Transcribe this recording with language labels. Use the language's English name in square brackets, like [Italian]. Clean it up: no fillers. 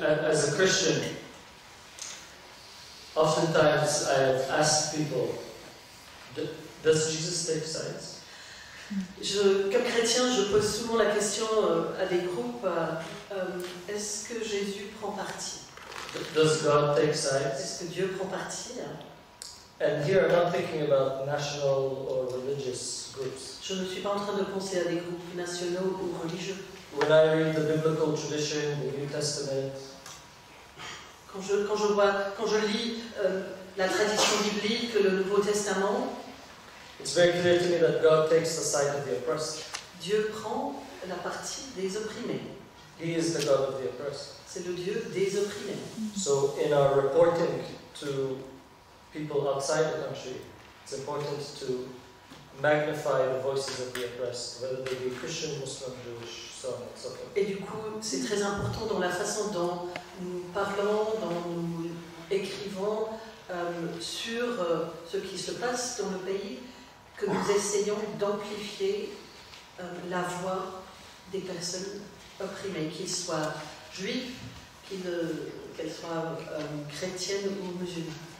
[English] As a Christian, oftentimes I have asked people, does Jesus take sides? [French] Comme chrétien, je pose souvent la question à des groupes, est-ce que Jésus prend parti? [English] Does God take sides? [French] Est-ce que Dieu prend parti? [English] And here I'm not thinking about national or religious groups. [French] Je ne suis pas en train de penser à des groupes nationaux ou religieux. [English] When I read the biblical tradition, the New Testament, [French] Quand je lis la tradition biblique, le Nouveau Testament, [English] it's very clear to me that God takes the side of the oppressed. [French] Dieu prend la partie des opprimés. [English] He is the God of the oppressed. [French] C'est le Dieu des opprimés. [English] So in our reporting to people outside the country, it's important to magnify the voices of the oppressed, whether they be Christian, Muslim, Jewish, so on and so forth. [French] Et du coup, c'est très important dans la façon dont nous parlons, dont nous écrivons sur ce qui se passe dans le pays, que nous essayons d'amplifier la voix des personnes opprimées, qu'ils soient juifs, qu'elles soient chrétiennes ou musulmanes.